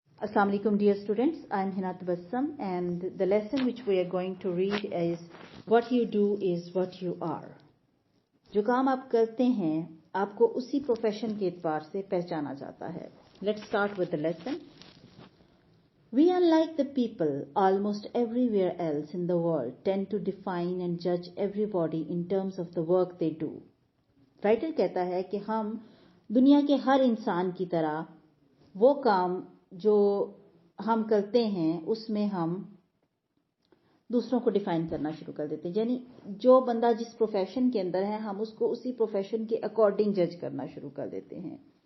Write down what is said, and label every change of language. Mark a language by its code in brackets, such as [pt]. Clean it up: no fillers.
[en] Assalamu alaikum dear students, I am Hina Tabassum and the lesson which we are going to read is what you do is what you are. [hi] जो काम आप करते हैं आपको उसी profession के एतबार से पहचाना जाता है. [en] Let's start with the lesson. We, unlike the people almost everywhere else in the world, tend to define and judge everybody in terms of the work they do. [hi] Writer कहता है कि हम दुनिया के हर इंसान की तरह वो काम जो हम करते हैं उसमें हम दूसरों को डिफाइन करना शुरू कर देते हैं. यानी जो बंदा जिस प्रोफेशन के अंदर है हम उसको उसी प्रोफेशन के अकॉर्डिंग जज करना शुरू कर देते हैं.